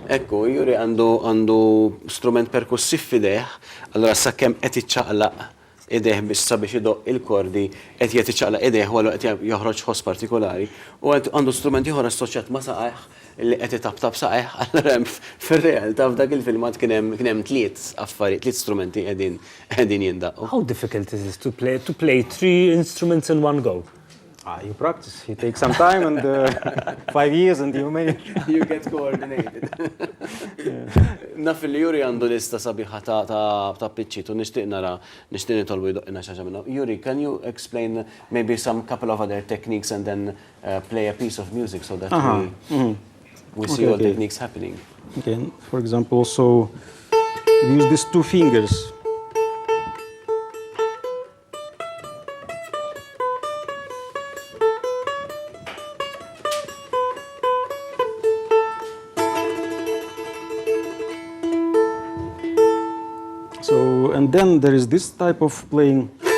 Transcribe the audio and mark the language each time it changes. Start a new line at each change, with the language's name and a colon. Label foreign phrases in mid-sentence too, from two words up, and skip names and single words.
Maltese: Ekku, Juri għandu strument perkussiv f'idejh, allora sakkemm qed iċċaqlaq idejh biex sabiex idoq il-kordi qed jgħid iċċaqlaq idejh wara qed joħroġ ħoss partikolari u għandu strument ieħor assoċjat ma' saqajh li qed itabtab saqajh, allura hemm fir-realtà f'dak il-filmat kien hemm 3 affarijiet, 3 strumenti qegħdin jindaqqu.
English: How difficult is it to play 3 instruments in one go? You practice, you take some time and 5 years and you manage. You get coordinated.
Maltese: Naf li Juri għandu lista sabiħa ta' pitċiet u nixtieq nitolbu jdoqqina xi ħaġa minnhom. Juri,
English: can you explain maybe some couple of other techniques and then play a piece of music so that we see all Okay. techniques happening? Okay, for example, also we use these 2 fingers. So, and then there is this type of playing.